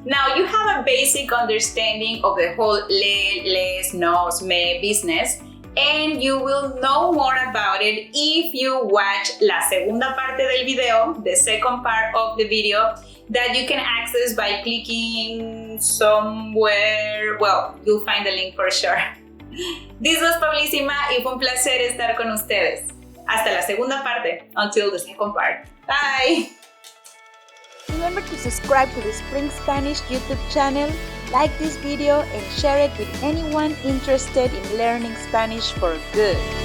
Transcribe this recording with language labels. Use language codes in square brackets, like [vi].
[en] Now you have a basic understanding of the whole le, les, nos, me business, and you will know more about it if you watch [es] la segunda parte del video, [en] the second part of the video, that you can access by clicking somewhere. Well, you'll find the link for sure. This was [es] Pablísima y fue un placer estar con ustedes. Hasta la segunda parte, [en] until the second part. Bye! Remember to subscribe to the Spring Spanish YouTube channel, like this video, and share it with anyone interested in learning Spanish for good.